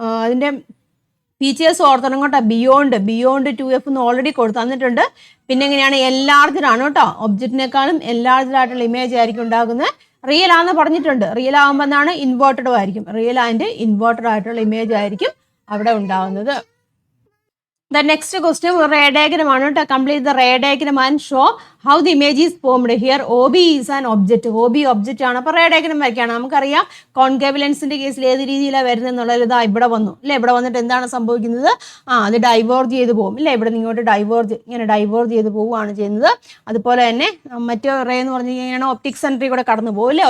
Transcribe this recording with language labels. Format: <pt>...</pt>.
<ml>അതിൻ്റെ ഫീച്ചേഴ്സ് ഓർത്തണം കേട്ടോ. Beyond 2F എന്ന് ഓൾറെഡി തന്നിട്ടുണ്ട്. പിന്നെ എങ്ങനെയാണ്? എല്ലാർജിലാണ് കേട്ടോ. ഒബ്ജക്റ്റിനേക്കാളും എല്ലാർജിലായിട്ടുള്ള ഇമേജ് ആയിരിക്കും ഉണ്ടാകുന്നത്. റിയൽ ആണെന്ന് പറഞ്ഞിട്ടുണ്ട്. റിയൽ ആകുമ്പോൾ എന്താണ്? ഇൻവേർട്ടഡും ആയിരിക്കും. റിയൽ ആൻഡ് ഇൻവേർട്ടഡ് ആയിട്ടുള്ള ഇമേജ് ആയിരിക്കും അവിടെ ഉണ്ടാകുന്നത്.</ml> <en>The next question ray diagram</en> <ml>ആണ് കേട്ടോ.</ml> <en>Complete the ray diagram and show how the image is formed. Here OB is an object.</en> <ml>OB object ആണ്. അപ്പോൾ റേ ഡയഗ്രം വരയ്ക്കുകയാണ്. നമുക്കറിയാം കോൺകേവ് ലെൻസിന്റെ കേസിൽ ഏത് രീതിയിലാണ് വരുന്നത് എന്നുള്ളത്. ഇതാ ഇവിടെ വന്നു അല്ലേ. ഇവിടെ വന്നിട്ട് എന്താണ് സംഭവിക്കുന്നത്? അത് ഡൈവേർജ് ചെയ്ത് പോകും അല്ലേ. ഇവിടെ ഇങ്ങോട്ട് ഇങ്ങനെ ഡൈവേർജ് ചെയ്ത് പോവുകയാണ് ചെയ്യുന്നത്. അതുപോലെ തന്നെ മറ്റേ റേ എന്ന് പറഞ്ഞു കഴിഞ്ഞാൽ ഒപ്റ്റിക് സെൻറ്ററിൽ കൂടെ കടന്നു പോകും അല്ലേ.</ml>